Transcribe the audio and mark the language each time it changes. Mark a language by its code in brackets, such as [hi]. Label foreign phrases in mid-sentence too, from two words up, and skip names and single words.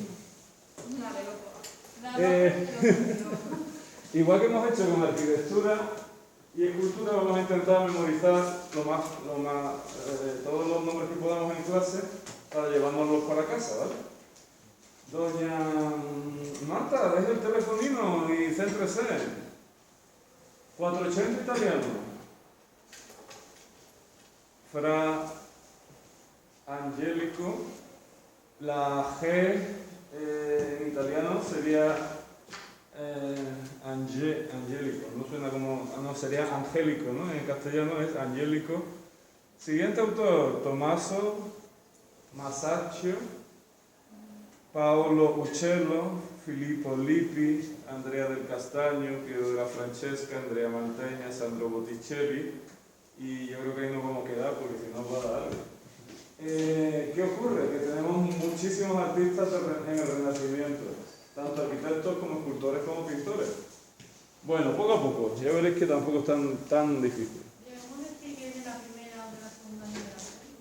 [es] Igual que hemos hecho con arquitectura y escultura, vamos a intentar memorizar todos los nombres que podamos en clase para llevárnoslos para casa, ¿vale? Doña Marta, deje el telefonino y céntrese. 480 italiano. Fra Angelico. La G en italiano sería angelico, no suena como, no, sería angélico, ¿no? En castellano es angélico. Siguiente autor, Tommaso Masaccio, Paolo Uccello, Filippo Lippi, Andrea del Castagno, Piero de la Francesca, Andrea Mantegna, Sandro Botticelli, y yo creo que ahí nos vamos a quedar porque si no va a dar algo. ¿Qué ocurre? Que tenemos muchísimos artistas en el Renacimiento, tanto arquitectos como escultores como pintores. Bueno, poco a poco, ya veréis que tampoco es tan difícil. ¿Debemos decir que es de la primera o de la segunda generación?